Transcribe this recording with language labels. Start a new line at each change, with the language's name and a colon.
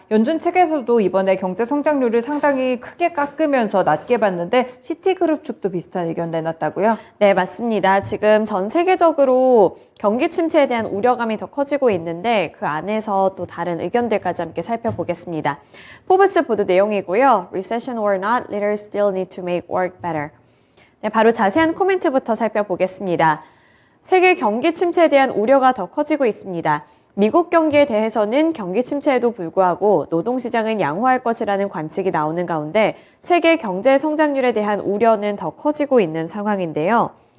Korean: 연준 측에서도 이번에 경제 성장률을 상당히 크게 깎으면서 낮게 봤는데 시티그룹 측도 비슷한 의견 내놨다고요? 네, 맞습니다. 지금 전 세계적으로 경기 침체에 대한 우려감이 더 커지고 있는데 그 안에서 또 다른 의견들까지 함께 살펴보겠습니다. 포브스 보도 내용이고요.
English: Recession or not, leaders still need to make work better.
Korean: 네, 바로 자세한 코멘트부터 살펴보겠습니다. 세계 경기 침체에 대한 우려가 더 커지고 있습니다. 미국 경기에 대해서는 경기 침체에도 불구하고 노동시장은 양호할 것이라는 관측이 나오는 가운데 세계 경제 성장률에 대한 우려는 더 커지고 있는 상황인데요.